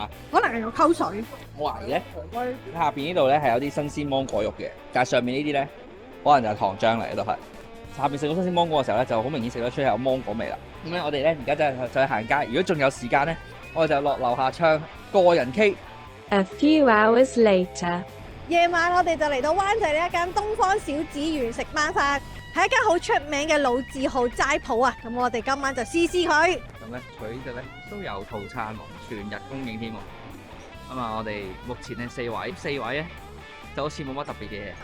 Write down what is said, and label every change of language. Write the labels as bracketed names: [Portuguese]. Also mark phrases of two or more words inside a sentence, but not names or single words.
[Cantonese] 可能係有溝水。我懷疑咧，下邊呢度咧係有啲新鮮芒果肉嘅，但係上面呢啲咧。可能就係糖漿嚟，都係下邊食到新鮮芒果嘅時候咧，就好明顯食得出有芒果味啦。咁咧，我哋咧而家就去行街。如果仲有時間咧，我哋就落樓下唱個人 K。 [English] A few hours later， [Cantonese] 夜晚我哋就嚟到灣仔呢一間東方小紫園食晚飯，係一間好出名嘅老字號齋鋪啊！咁我哋今晚就試試佢。咁咧，佢呢度咧都有套餐喎，全日供應添喎。咁啊，我哋目前咧4位咧就好似冇乜特別嘅嘢。